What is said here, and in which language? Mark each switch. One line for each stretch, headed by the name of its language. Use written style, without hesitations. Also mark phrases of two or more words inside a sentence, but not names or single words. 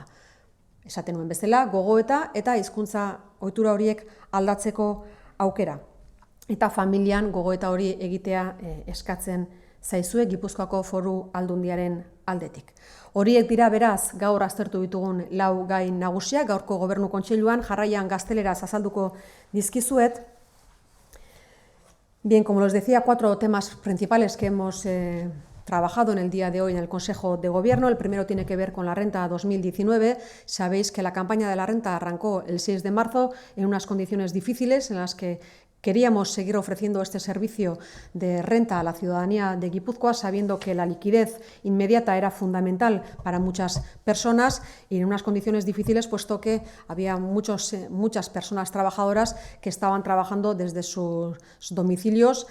Basque: Esaten nuen bezala, gogoeta eta hizkuntza ohitura horiek aldatzeko aukera. Eta familian gogoeta hori egitea eskatzen zaizue Gipuzkoako Foru Aldundiaren aldetik. Horiek dira beraz gaur aztertu ditugun 4 gai nagusiak gaurko Gobernu Kontseiluan, jarraian gazteleraz azalduko dizkizuet.
Spanish: Bien, como les decía, 4 temas principales que hemos trabajado en el día de hoy en el Consejo de Gobierno. El primero tiene que ver con la renta 2019. Sabéis que la campaña de la renta arrancó el 6 de marzo en unas condiciones difíciles en las que queríamos seguir ofreciendo este servicio de renta a la ciudadanía de Guipúzcoa, sabiendo que la liquidez inmediata era fundamental para muchas personas y en unas condiciones difíciles, puesto que había muchas personas trabajadoras que estaban trabajando desde sus domicilios.